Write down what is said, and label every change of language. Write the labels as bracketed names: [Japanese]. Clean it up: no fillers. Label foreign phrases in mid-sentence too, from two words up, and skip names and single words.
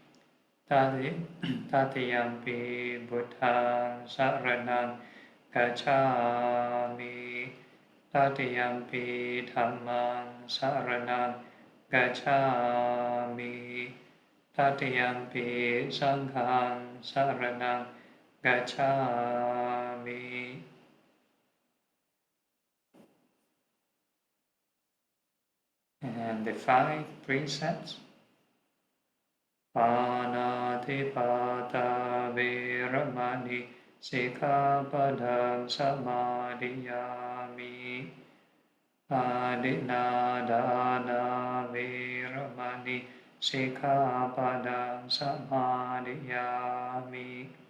[Pali] Tatiyampi Buddhaṃ saraṇaṃ gacchāmi. Tatiyampi Dhammaṃ saraṇaṃ gacchāmi. Tatiyampi Sanghaṃ saraṇaṃ gacchāmi. [English] And the 5 precepts. [Pali] Panatipata Veramani Sikkhapadam Samadhiyami. Adinadana Veramani Sikkhapadam Samadhiyami.